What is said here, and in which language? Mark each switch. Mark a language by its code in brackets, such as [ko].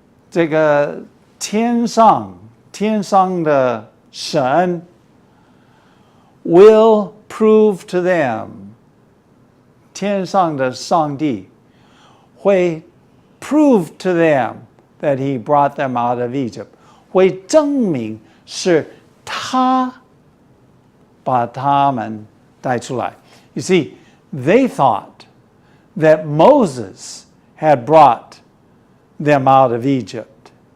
[zh] 这个天上的神 [en] will prove to them. [zh] 天上的上帝会 [en] prove to them that he brought them out of Egypt. [zh] 会证明是他把他们带出来. [en] You see, they thought that Moses had brought them out of Egypt.